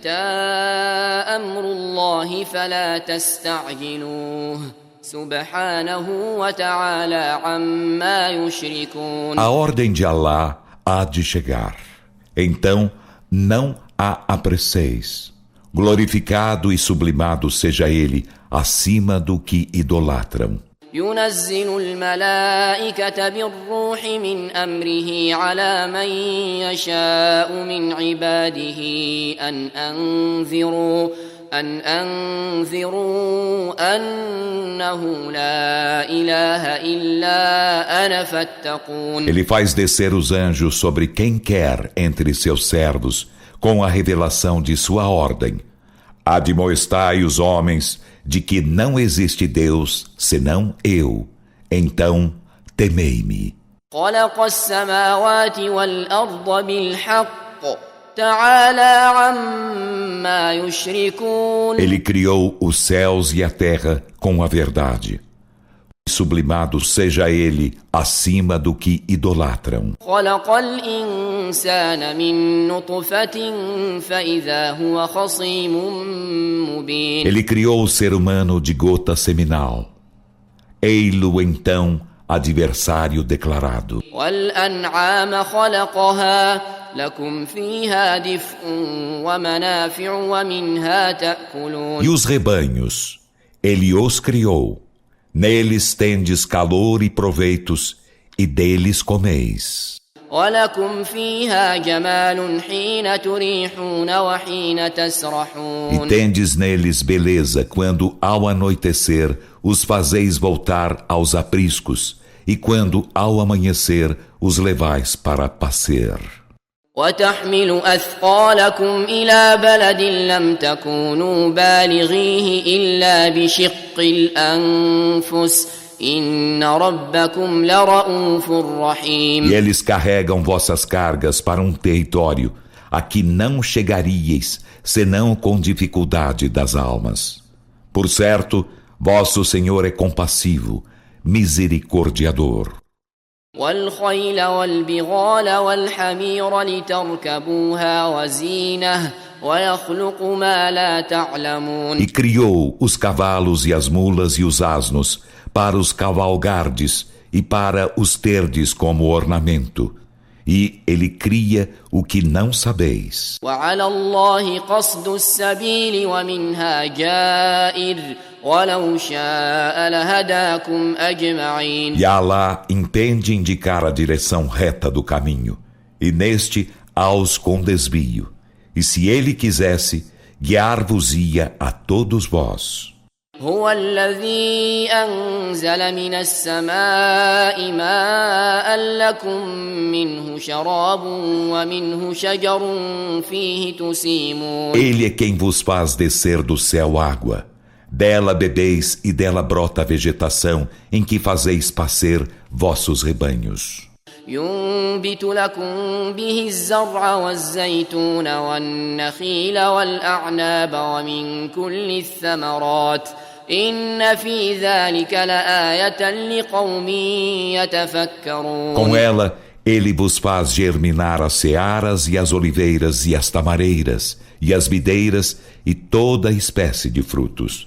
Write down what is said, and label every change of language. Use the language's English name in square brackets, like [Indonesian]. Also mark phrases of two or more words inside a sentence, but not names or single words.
[Portuguese] A ordem de Alá há de chegar. Então, não a apresseis. Glorificado e sublimado seja ele acima do que idolatram. [Arabic] ينزل الملائكة بالروح من أمره على من يشاء من عباده أن أنذروا أنه لا إله إلا أنا فاتقون. [Portuguese] Ele faz descer os anjos sobre quem quer entre seus servos, com a revelação de sua ordem. Admoestai os homens de que não existe Deus senão eu. Então, temei-me. [Arabic] خلق السماوات والأرض بالحق تعالى عما يشركون. [Portuguese] Ele criou os céus e a terra com a verdade. Sublimado seja ele acima do que idolatram. [Arabic] خلق الإنسان من نطفة فإذا هو خصيم مبين. [Portuguese] Ele criou o ser humano de gota seminal. Ei-lo então adversário declarado. [Arabic] والأنعام خلقها لكم فيها دفء ومنافع ومنها تأكلون. [Portuguese] E os rebanhos, ele os criou. Neles tendes calor e proveitos, e deles comeis. [Arabic] ولكم فيها جمال حين تريحون وحين تسرحون. [Portuguese] E tendes neles beleza quando ao anoitecer os fazeis voltar aos apriscos, e quando ao amanhecer os levais para passear. [Arabic] وتحمل أثقالكم إلى بلد لم تكونوا بالغيه إلا بشق الأنفس إن ربكم لرؤوف رحيم. [Portuguese] E eles carregam vossas cargas para um território a que não chegaríeis, senão com dificuldade das almas. Por certo, vosso Senhor é compassivo, misericordiador. [Arabic] والخيل والبغال والحمير لتركبوها وزينة ويخلق ما لا تعلمون. [Portuguese] E criou os cavalos e as mulas e os asnos para os cavalgardes e para os terdes como ornamento. E ele cria o que não sabeis. [Arabic] وعلى الله قصد السبيل ومنها جائر ولو شاء لهداكم أجمعين. [Portuguese] E Alá entende indicar a direção reta do caminho, e neste aos com desvio. E se ele quisesse, guiar-vos-ia a todos vós. [Arabic] هو الذي أنزل من السماء ماء لكم منه شراب ومنه شجر فيه تسيمون. [Portuguese] Ele é quem vos faz descer do céu água. Dela bebeis e dela brota a vegetação em que fazeis pascer vossos rebanhos. [Arabic] ينبت لكم به الزرع والزيتون والنخيل والأعناب ومن كل الثمرات إن في ذلك لآية لقوم يتفكرون. [Portuguese] Com ela, ele vos faz germinar as searas e as oliveiras e as tamareiras e as videiras e toda espécie de frutos.